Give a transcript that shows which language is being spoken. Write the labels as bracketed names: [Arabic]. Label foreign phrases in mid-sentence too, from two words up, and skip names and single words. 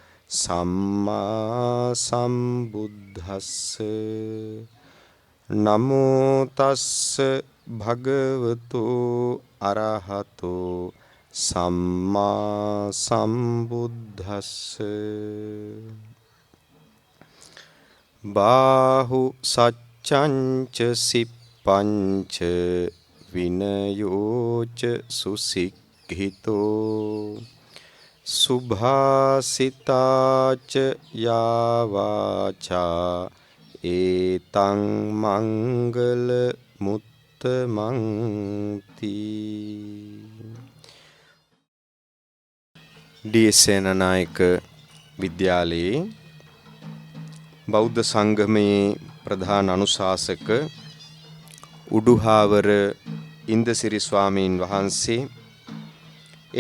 [Pali] සම්මා සම්බුද්දස්ස නමෝ තස්ස භගවතෝ අරහතෝ සම්මා සම්බුද්දස්ස බාහු සච්ඡංච සිප්පංච විනයෝච සුසික්ඛිතෝ සුභාසිතාච යාවාචා ඒතං මංගල මුත්තමන්ති. [Sinhala] ඩී.එස්. සේනානායක විද්‍යාලයේ බෞද්ධ සංගමයේ ප්‍රධාන අනුශාසක උඩුහාවර ඉන්දසිරි ස්වාමීන් වහන්සේ, ඒ